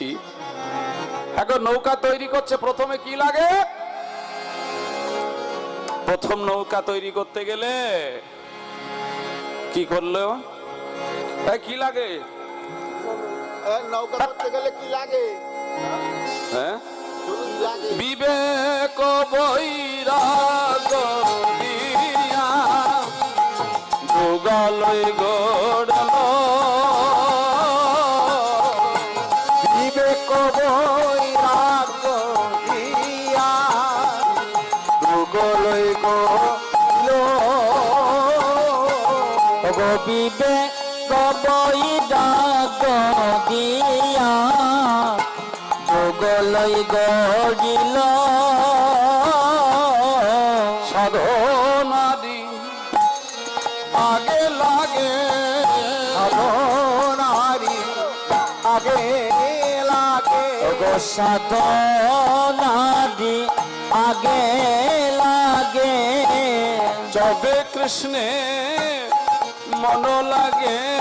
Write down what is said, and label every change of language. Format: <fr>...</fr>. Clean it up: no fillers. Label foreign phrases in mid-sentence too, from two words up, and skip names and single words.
<bn>এখন নৌকা তৈরি করছে, প্রথমে কি লাগে? প্রথম নৌকা তৈরি করতে গেলে কি করলো? কি লাগে? নৌকা করতে গেলে কি লাগে? হ্যাঁ, কি লাগে? বিবেক বৈরাগ দিয়া যুগলই গড়ল, বিবেক বৈরাগ দিয়া দুগলই গল গো বিবেক বৈরাগ দিয়া যোগলই গড়িল সাধনাদি আগে লাগে, সাধনারি আগে লাগে গো সাধনাদি আগে লাগে যবে কৃষ্ণে মন লাগে,</bn>